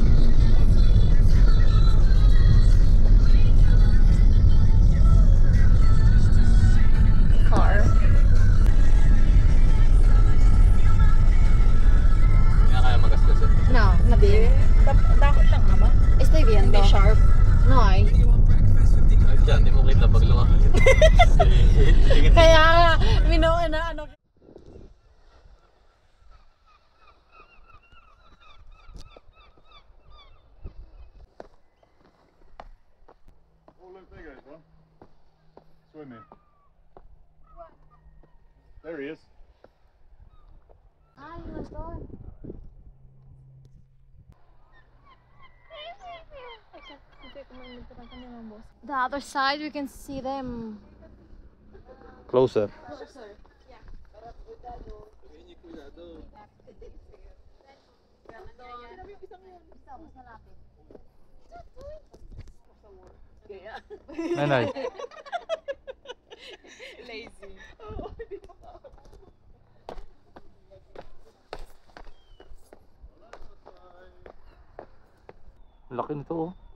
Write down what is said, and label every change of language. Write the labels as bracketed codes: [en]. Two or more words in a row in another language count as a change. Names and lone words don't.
[tl] Car. Hindi na kaya magasgas eh. [es] No, no [tl] Hindi. [es] bien. [tl] Dakot lang naman. [es] Estoy viendo. [tl] Hindi sharp. [es] No hay. [tl] Ay, dyan, di mo kita pag lumaki. Kaya nga, na ano. [en] Oh, look, there goes one. Swimming. There he is. [tl] Ay, nandun. [en] The other side, we can see them. Closer. [tl] Nanay. Lazy. Laki nito oh.